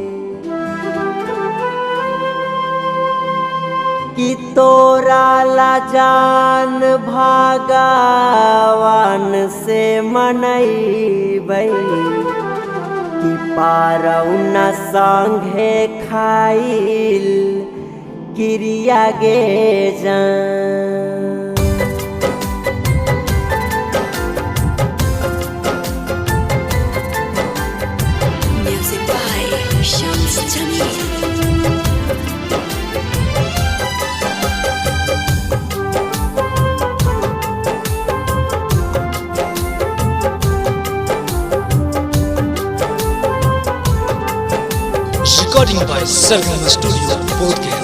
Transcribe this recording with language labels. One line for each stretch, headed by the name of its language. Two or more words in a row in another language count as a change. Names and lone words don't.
Maithili: कि तोरा ला जान भागवान से मनैबै, कि पारौन संगे खाइल क्रिया गे जान।
English: Music by Shams Jamil. Recording by Sargama Studio, Bodhgaya.